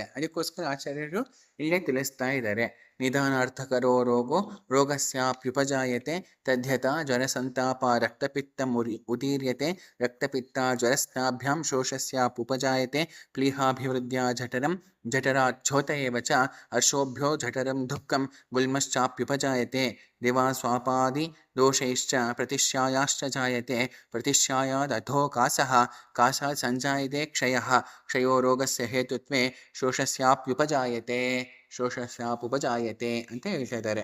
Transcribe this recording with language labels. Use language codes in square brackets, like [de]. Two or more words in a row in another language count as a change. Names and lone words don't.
[kn] ಅದಕ್ಕೋಸ್ಕರ ಆಚಾರ್ಯರು ಇಲ್ಲೇ ತಿಳಿಸ್ತಾ ಇದ್ದಾರೆ. [sa] ನಿಧಾನಾರ್ಥಕರೋ ರೋಗೋ ರೋಗಸ್ಯಾಪ್ಯುಪಜಾಯತೆ ತದ್ಯತ ಜ್ವರಸಂತಾಪ ರಕ್ತಪಿತ್ತ ಉದೀರ್ಯತೆ ರಕ್ತಪಿತ್ತ ಜ್ವರಸ್ತಾಭ್ಯಾಂ ಶೋಷಸ್ಯಾಪುಪಜಾಯತೆ ಪ್ಲೀಹಾಭಿವೃದ್ಧ್ಯ ಜಠರಂ ಜಠರಾಚ್ಛೋತ ಏವ ಚ ಹರ್ಷೋಭ್ಯೋ ಜಠರಂ ದುಃಖಂ ಗುಲ್ಮಶ್ಚಾಪ್ಯುಪಜಾಯತೆ ದಿವಾ ಸ್ವಾಪಾದಿ ದೋಷೈಶ್ಚ ಪ್ರತಿಶ್ಯಾಯಾಶ್ಚ ಜಾಯತೆ ಪ್ರತಿಶ್ಯಾಯಾದ್ ಅಧೋ ಕಾಸಃ ಕಾಸಾತ್ ಸಂಜಾಯತೆ ಕ್ಷಯಃ ಕ್ಷಯೋ ರೋಗಸ್ಯ ಹೇತುತ್ವೇ ಶೋಷಸ್ಯಾಪ್ಯುಪಜಾಯತೆ [kn] ಅಂತ ಹೇಳ್ತಾ ಇದ್ದಾರೆ.